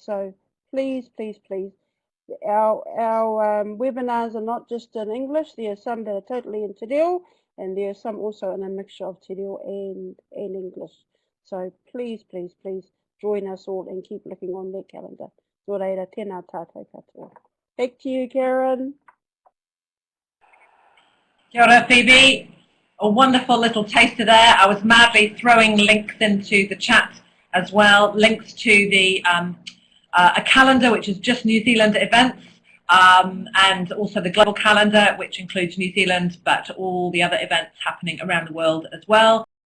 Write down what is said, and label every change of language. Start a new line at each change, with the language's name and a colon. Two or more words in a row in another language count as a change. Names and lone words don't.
English: So please, please, please. Our webinars are not just in English. There are some that are totally in Te Reo, and there are some also in a mixture of Te Reo and English. So please, please, please join us all and keep looking on that calendar.
Māori: Nō reira, tēnā tātou katoa.
English: Back to you, Karen.
Māori: Kia ora, Phoebe.
English: A wonderful little taster there. I was madly throwing links into the chat as well. Links to the a calendar, which is just New Zealand events, and also the global calendar, which includes New Zealand, but all the other events happening around the world as well.